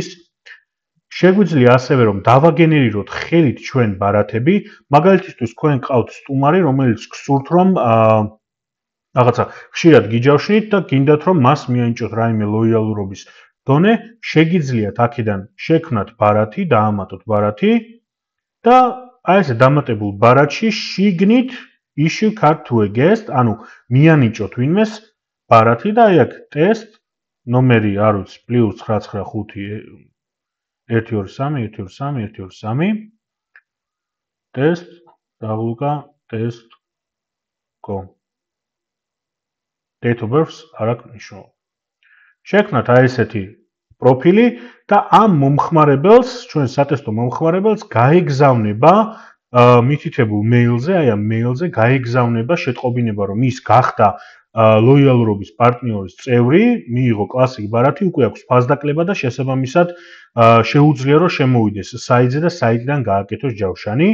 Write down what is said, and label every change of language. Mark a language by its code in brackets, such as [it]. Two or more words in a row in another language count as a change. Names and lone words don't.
[ka] შეგვიძლია ასევე რომ დავაგენერიროთ ხელით ჩვენ ბარათები, მაგალითისთვის თქვენ ყავთ სტუმარი, რომელიც გსურთ რომ რაღაცა ხშირად გიჯავშნით და გინდათ რომ მას მიენიჭოთ რაიმე ლოიალურობის დონე, შეგიძლიათ აქედან შექმნათ ბარათი, დაამატოთ ბარათი და აი ესე დამატებულ ბარათში შიგნით [en] issue card to a guest, [ka] ანუ მიანიჭოთ ვინმეს ბარათი და აი აქ ტესტ ნომერი არ ვიცი +995 123 123 123 ტესტ დავლუკა test.com [en] date of birth [ka] არ აქვს მნიშვნელობა. შექმნათ აი ესეთი პროფილი და ამ მომხმარებელს, ჩვენ სატესტო მომხმარებელს გაეგზავნება მითითებულ მეილზე, აი ამ მეილზე გაეგზავნება შეტყობინება, რომ ის გახდა ლოიალურობის პარტნიორის წევრი, მიიღო კლასიკ ბარათი, უკვე აქვს ფასდაკლება და შესაბამისად შეუძლია რომ შემოვიდეს საიტზე და საიტიდან გააკეთოს ჯავშანი.